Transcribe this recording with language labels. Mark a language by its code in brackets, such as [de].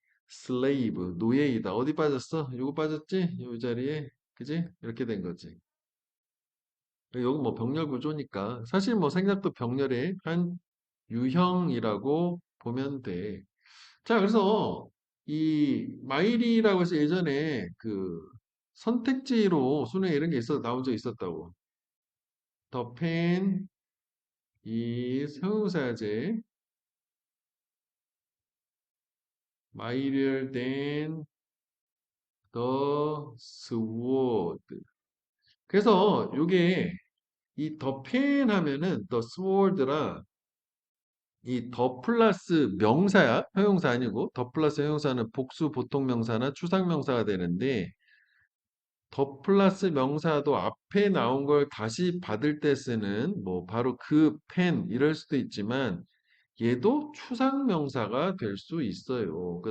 [ko] slave 노예이다 어디 빠졌어 이거 빠졌지 이 자리에 그지 이렇게 된 거지 여기 뭐 병렬 구조니까 사실 뭐 생략도 병렬의 한 유형이라고 보면 돼. 자, 그래서 이 마일이라고 해서 예전에 그 선택지로 수능에 이런 게 나온 적 있었다고. [en] The pen is [ko] 형용사제 [en] mightier than the sword. [ko] 그래서 요게 이 the pen 하면은 the sword라 이 더 플러스 명사야. 형용사 아니고 더 플러스 형용사는 복수 보통 명사나 추상 명사가 되는데 더 플러스 명사도 앞에 나온 걸 다시 받을 때 쓰는 뭐 바로 그 펜 이럴 수도 있지만 얘도 추상 명사가 될 수 있어요.